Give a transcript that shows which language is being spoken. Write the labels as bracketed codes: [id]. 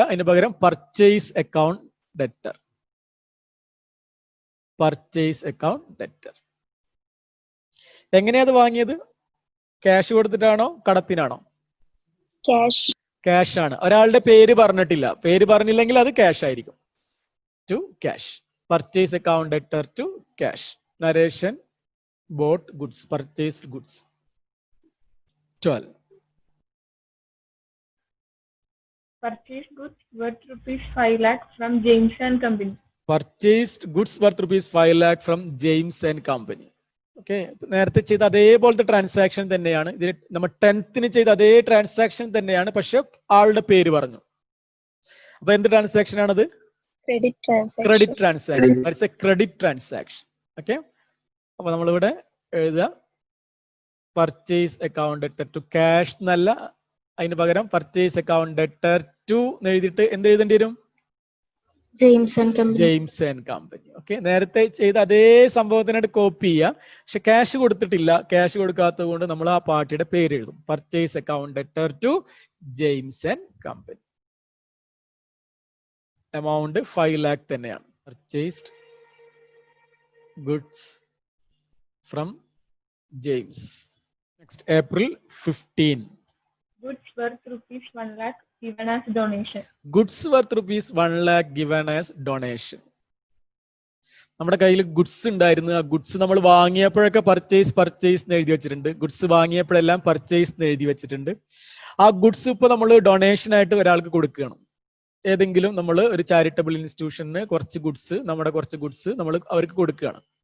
[ml] അതിന് പകരം purchase account debtor. Purchase account debtor. എങ്ങനെയാ അത് വാങ്ങിയത്? ക്യാഷ് കൊടുത്തിട്ടാണോ കടത്തിനാണോ? ക്യാഷ് ആണ്. ഒരാളുടെ പേര് പറഞ്ഞിട്ടില്ല. പേര് പറഞ്ഞില്ലെങ്കിൽ അത് ക്യാഷ് ആയിരിക്കും. [en] To cash. Purchase account debtor to cash. Narration bought goods, purchased goods. 12. Purchased goods worth rupees 5 lakh from James and Company. Purchased goods worth rupees 5 lakh from James and Company. [ml] Okay, നേരത്തെ ചെയ്ത അതേപോലത്തെ transaction തന്നെയാണ്. ഇതിന് നമ്മൾ 10th ചെയ്ത അതേ transaction തന്നെയാണ്. പക്ഷെ ആളുടെ പേര് പറഞ്ഞു. അപ്പൊ എന്ത് ട്രാൻസാക്ഷൻ ആണത്? [en] Credit transaction. That's a credit transaction. Okay. [ml] അപ്പൊ നമ്മളിവിടെ എഴുതുക [en] purchase account debtor to cash [ml] എന്നല്ല, അതിന് പകരം പർച്ചേസ് അക്കൗണ്ട് ഡെറ്റർ ടു എഴുതിയിട്ട് എന്ത് എഴുതേണ്ടി വരും? [en] James and company. [ml] ഓക്കെ, നേരത്തെ ചെയ്ത അതേ സംഭവത്തിനായിട്ട് കോപ്പി ചെയ്യുക. പക്ഷെ ക്യാഷ് കൊടുത്തിട്ടില്ല. ക്യാഷ് കൊടുക്കാത്തത് കൊണ്ട് നമ്മൾ ആ പാർട്ടിയുടെ പേര് എഴുതും. [en] Purchase account debtor to James and company. [ml] Amount 5 lakh തന്നെയാണ്. [en] Purchased goods from James. Next, April 15. Goods worth rupees 1 lakh given as donation. Goods worth rupees 1 lakh given as donation. [ml] നമ്മുടെ കയ്യിൽ ഗുഡ്സ് ഉണ്ടായിരുന്നു. ആ ഗുഡ്സ് നമ്മൾ വാങ്ങിയപ്പോഴൊക്കെ purchase എന്ന് എഴുതി വെച്ചിട്ടുണ്ട്. Goods വാങ്ങിയപ്പോഴെല്ലാം purchase എന്ന് എഴുതി വെച്ചിട്ടുണ്ട്. ആ ഗുഡ്സ് ഇപ്പൊ നമ്മൾ ഡൊണേഷൻ ആയിട്ട് ഒരാൾക്ക് കൊടുക്കുകയാണ്. ഏതെങ്കിലും നമ്മൾ ഒരു ചാരിറ്റബിൾ ഇൻസ്റ്റിറ്റ്യൂഷന് കുറച്ച് ഗുഡ്സ് നമ്മൾ അവർക്ക് കൊടുക്കുകയാണ്.